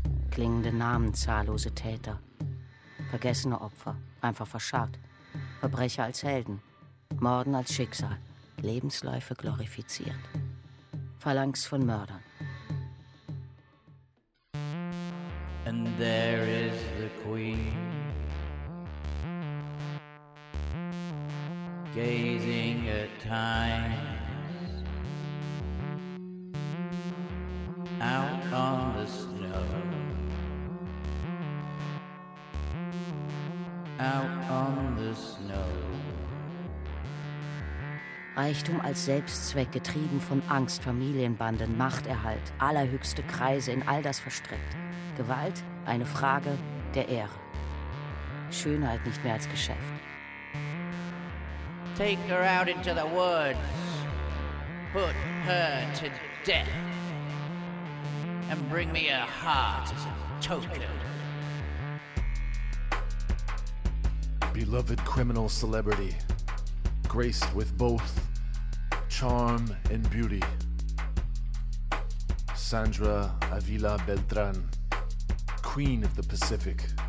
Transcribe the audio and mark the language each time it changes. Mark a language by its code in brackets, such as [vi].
[de] Klingende Namen, zahllose Täter. Vergessene Opfer, einfach verscharrt. Verbrecher als Helden. Morden als Schicksal, Lebensläufe glorifiziert. Phalanx von Mördern. [en] And there is the queen, gazing at time, out on the snow, out on the snow. [de] Reichtum als Selbstzweck, getrieben von Angst, Familienbanden, Machterhalt, allerhöchste Kreise in all das verstrickt. Gewalt, eine Frage der Ehre. Schönheit nicht mehr als Geschäft. [en] Take her out into the woods. Put her to death. And bring me a heart as a token. Beloved criminal celebrity, graced with both charm and beauty, Sandra Avila Beltran, Queen of the Pacific.